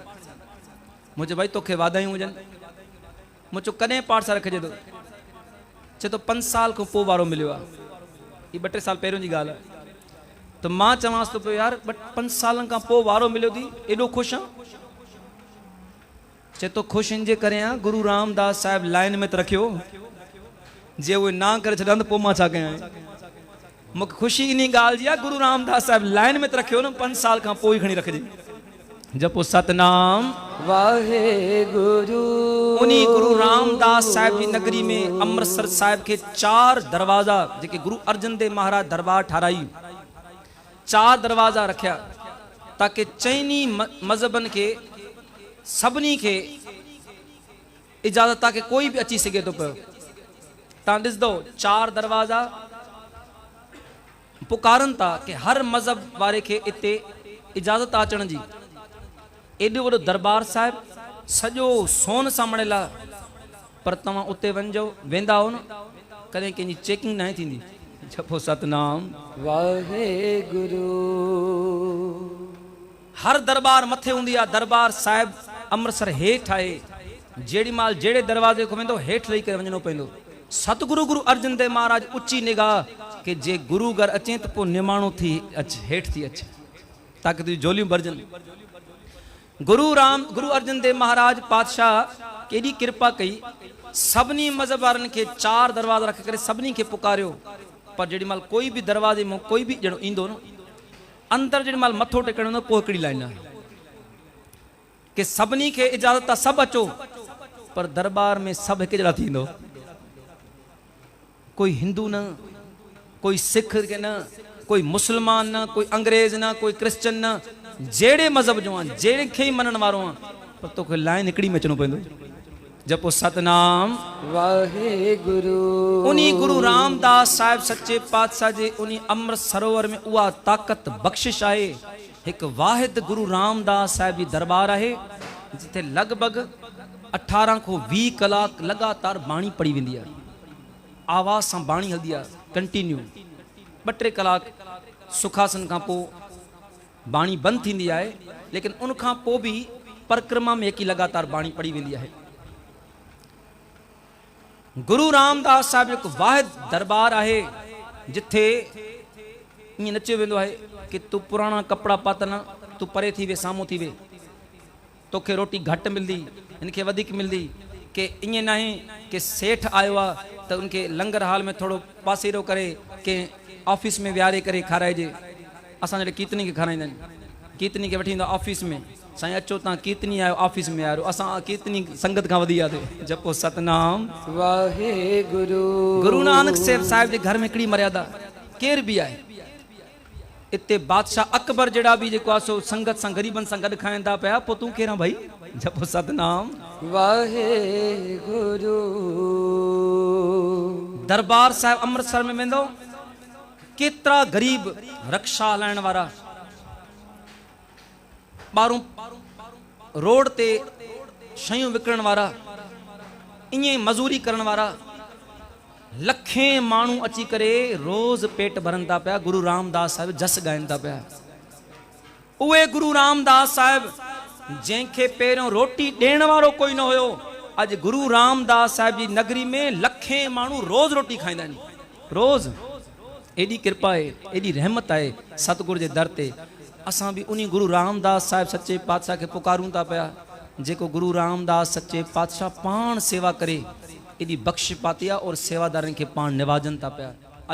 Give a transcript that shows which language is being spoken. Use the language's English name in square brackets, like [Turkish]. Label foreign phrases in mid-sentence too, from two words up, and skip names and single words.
[Sindhi] मुंहिंजो भाई तोखे वाधायूं हुजनि। मूं चयो कॾहिं पाठ साहिब रखिजे थो? चए थो 5 साल खां पोइ वारो मिलियो आहे। हीअ 2-3 साल पहिरियों जी ॻाल्हि आहे। त मां चवांसि थो पियो यार 5 सालनि खां पोइ वारो मिलियो थी, एॾो ख़ुशि आहे? चए थो ख़ुशि इन जे करे आहे गुरु रामदास साहिब लाइन में त रखियो, जे उहे ना करे छॾनि त पोइ मां छा कयां? मूंखे ख़ुशी इन ॻाल्हि जी आहे, गुरु रामदास साहिब लाइन में त रखियो न, 5 साल खां पोइ खणी रखिजे। [Punjabi] ਜਪੋ ਸਤਨਾਮ ਵਾਹਿਗੁਰੂ। [Sindhi] उन्हीं गुरु रामदास साहिब जी नगरी में अमृतसर साहिब के 4 दरवाजा जेके गुरु अर्जन देव महाराज दरबार ठाराई, 4 दरवाजा रखिया ताकि चइनी मज़हबन के सभिनी खे इजाज़त ताकि कोई भी अची सके तो पियो। तव्हां ॾिसंदो 4 दरवाजा पुकारनि था कि हर मज़हब वारे खे इते इजाज़त अचण जी। एॾो वॾो दरबार साहिब सॼो सोन सां मणियल आहे, पर तव्हां उते वञो वेंदा हो न, कॾहिं कंहिंजी चेकिंग न थींदी। [Punjabi] ਜਪੋ ਸਤਨਾਮ ਵਾਹਿਗੁਰੂ। [Sindhi] हर दरबार मथे हूंदी आहे, दरबार साहिब अमृतसर हेठि आहे। जेड़ी माल जहिड़े दरवाजे खां वेंदो हेठि लही करे वञणो पवंदो। सतगुरु गुरु अर्जन देव महाराज ऊची निगाह कि जे गुरु घर अचे त पोइ निमाणो थी अच, हेठि थी अच ताकि तुंहिंजी झोलियूं भरजनि। गुरु अर्जन देव महाराज पातशाह केॾी कृपा कई, सभिनी मज़हब वारनि खे 4 दरवाजा रख करे सभिनी खे पुकारियो। पर जेॾी महिल कोई बि दरवाजे में कोई बि ॼणो ईंदो न, अंदरि जेॾी महिल मथो टेकण हूंदो पोइ हिकिड़ी लाइन आहे कि सभिनी खे इजाज़त आहे सभु अचो, पर दरबार में सभु हिकु जहिड़ा थींदो। कोई हिंदू न, कोई सिख के न, कोई मुसलमान न, कोई अंग्रेज न, कोई क्रिश्चन न, जेड़े मज़हब जो आहिनि, जहिड़े खे ई मञण वारो आहे, पर तोखे लाइन हिकिड़ी में अचणो पवंदो। [Punjabi] ਜਪੋ ਸਤਨਾਮ ਵਾਹਿਗੁਰੂ। [Sindhi] उन्हीं गुरु रामदास साहिब सच्चे पातशाह जे उन्हीं अमृत सरोवर में उहा ताक़त बख़्शिश आहे। हिकु वाहिद गुरु रामदास साहिब जी दरबार आहे जिथे लॻभॻि 18 खां 20 कलाक लगातार बाणी पढ़ी वेंदी आहे। आवाज़ सां बाणी हलंदी आहे कंटिन्यू। 2-3 कलाक सुखासन खां पोइ बाणी बंदि थींदी आहे, लेकिन उनखां पोइ बि परिक्रमा में हिकु लगातार बाणी पढ़ी वेंदी आहे। गुरु रामदास साहिब हिकु वाहिद दरबार आहे जिथे ईअं न चयो वेंदो आहे कि तूं पुराणा कपिड़ा पातल, तूं परे थी वे, साम्हूं थी वे, तोखे रोटी घटि मिलंदी, हिनखे वधीक मिलंदी। कि ईअं न आहे कि सेठ आयो आहे त उनखे लंगर हाल में थोरो पासीरो करे कंहिं ऑफिस में विहारे करे खाराइजे। असां जॾहिं कीर्तनी खे खाराईंदा आहिनि, कीर्तनी खे वठी ईंदो ऑफिस में, साईं अचो तव्हां कीर्तनी आयो ऑफिस में आयो, असां कीर्तनी संगत खां वधी आहे। [Punjabi] ਜਪੋ ਸਤਨਾਮ ਵਾਹਿਗੁਰੂ। [Sindhi] गुरु नानक साहिब जे घर में हिकिड़ी मर्यादा, केर बि आहे इते बादशाह अकबर जहिड़ा बि जेको आहे सो संगत सां ग़रीबनि सां गॾु खाइनि था पिया, पोइ तूं केरु भाई? [Punjabi] ਜਪੋ ਸਤਨਾਮ ਵਾਹਿਗੁਰੂ। [Sindhi] दरबार साहिब अमृतसर में वेंदो, केतिरा ग़रीब रक्षा हलाइण वारा, ॿारूं रोड ते शयूं विकिणण वारा, ईअं मज़ूरी करण वारा, लखें माण्हू अची करे रोज़ पेट भरनि था पिया, गुरु रामदास साहिब जस ॻाइनि था पिया। उहे गुरु रामदास साहिब जंहिंखे पहिरियों रोटी ॾियण वारो कोई न हुयो, अॼु गुरु रामदास साहिब जी नगरी में लखें माण्हू रोज़ रोटी खाईंदा आहिनि, रोज़। एॾी कृपा आहे, एॾी रहमत आहे सतगुरु जे दर ते। असां बि उन्हीं गुरु रामदास साहिब सच्चे पातशाह खे पुकारूं था पिया जेको गुरु रामदास सच्चे पातशाह पाण सेवा करे एडी बख्श पाती आहे और सेवादारनि खे पाण निवाजन था पिया।